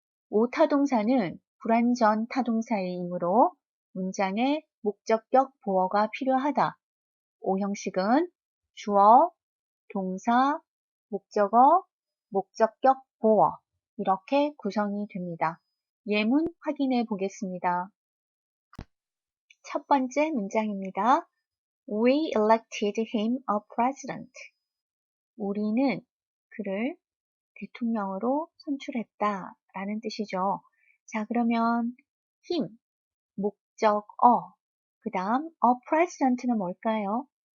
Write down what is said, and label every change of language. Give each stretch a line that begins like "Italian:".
Korean: 오타동사는 불완전 타동사이므로 문장에 목적격 보어가 필요하다. 5형식은 주어, 동사, 목적어, 목적격 보어 이렇게 구성이 됩니다. 예문 확인해 보겠습니다. 첫 번째 문장입니다.
English: We elected him a president.
Korean: 우리는 그를 대통령으로 선출했다 라는 뜻이죠. 자, 그러면 him, 목적어, 그 다음
English: a president
Korean: 는 뭘까요?